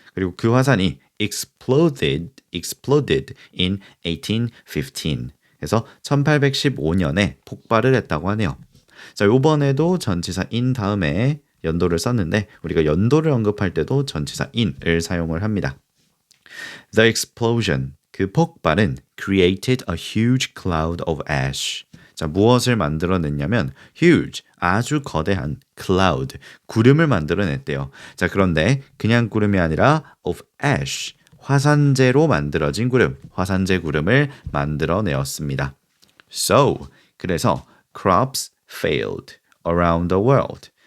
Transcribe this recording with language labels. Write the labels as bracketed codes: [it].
[ko] 그리고 그 화산이 [en] exploded in 1815. [ko] 그래서 1815년에 폭발을 했다고 하네요. 자, 요번에도 전치사 in 다음에 연도를 썼는데 우리가 연도를 언급할 때도 전치사 in을 사용을 합니다. [en] The explosion, [ko] 그 폭발은 [en] created a huge cloud of ash. [ko] 자, 무엇을 만들어냈냐면 huge, 아주 거대한 cloud, 구름을 만들어냈대요. 자, 그런데 그냥 구름이 아니라 [en] of ash, [ko] 화산재로 만들어진 구름, 화산재 구름을 만들어내었습니다. [en] So, [ko] 그래서 [en] crops failed around the world.